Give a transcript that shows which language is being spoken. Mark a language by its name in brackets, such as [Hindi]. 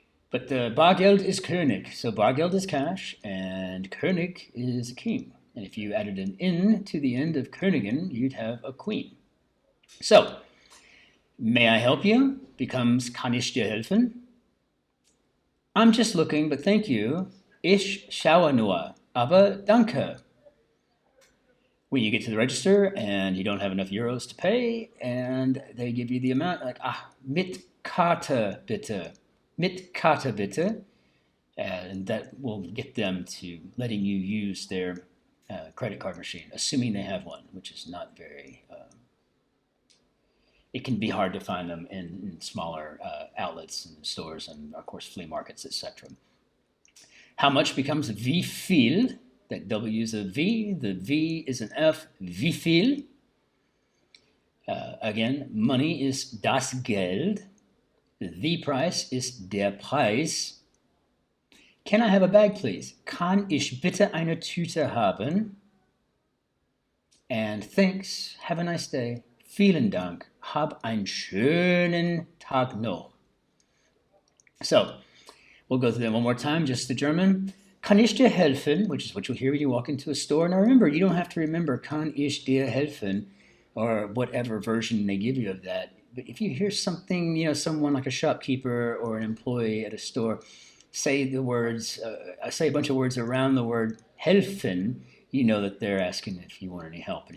[English] But Bargeld is König, so Bargeld is cash, and König is a king. And if you added an N to the end of Königin, you'd have a queen. So, may I help you becomes [German] kann ich dir helfen? [English] I'm just looking, but thank you. [German] Ich schaue nur, aber danke. [English] When you get to the register and you don't have enough euros to pay, and they give you the amount, like, [German] mit Karte bitte. Mit Karte bitte. [English] And that will get them to letting you use their credit card machine, assuming they have one, which is not very... it can be hard to find them in smaller outlets and stores and, of course, flea markets, etc. How much becomes [German] wie viel? [English] That W is a V. The V is an F. [German] Wie viel? [English] Again, money is [German] das Geld. [English] The price is [German] der Preis. [English] Can I have a bag, please? [German] Kann ich bitte eine Tüte haben? [English] And thanks. Have a nice day. [German] Vielen Dank. Hab einen schönen Tag noch. [English] So, we'll go through them one more time, just the German. [German] Kann ich dir helfen, [English] which is what you'll hear when you walk into a store. Now remember, you don't have to remember [German] kann ich dir helfen, [English] or whatever version they give you of that. But if you hear something, someone like a shopkeeper or an employee at a store say the words, say a bunch of words around the word helfen, you know that they're asking if you want any help.